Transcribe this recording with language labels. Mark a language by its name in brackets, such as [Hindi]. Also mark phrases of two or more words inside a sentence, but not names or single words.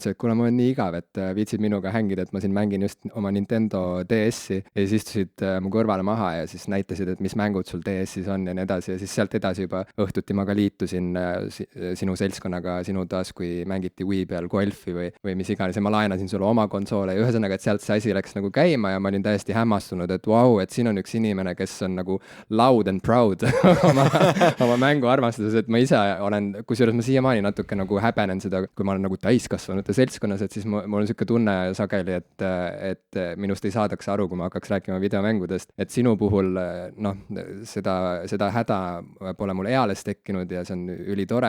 [Estonian] ütlesid, et kuule, ma olen nii igav, et viitsid minuga hängida, et ma siin mängin just oma Nintendo DS-i ja siis istusid mu kõrvale maha ja siis näitasid, et mis mängud sul DS ees siis on ja nii edasi ja siis sealt edasi juba õhtuti ma ka liitusin sinu seltskonnaga sinu taas, kui mängiti Wii peal golfi või mis iganes ja ma laenasin sulle oma konsoole ja ühesõnaga, et sealt see asi läks nagu käima ja ma olin täiesti hämmastunud, et vau, et siin on üks inimene, kes on nagu [English] loud and proud [Estonian] oma mänguarmastuses, et ma ise olen, kusjuures ma siiamaani natuke nagu häbenen seda, kui ma olen nagu täiskasvanute seltskonnas, et siis mul on niisugune tunne sageli, et minust ei saadaks aru, kui ma hakkaks rääkima videomängudest, et sinu puhul noh, seda häda pole mul eales tekkinud ja see on ülitore.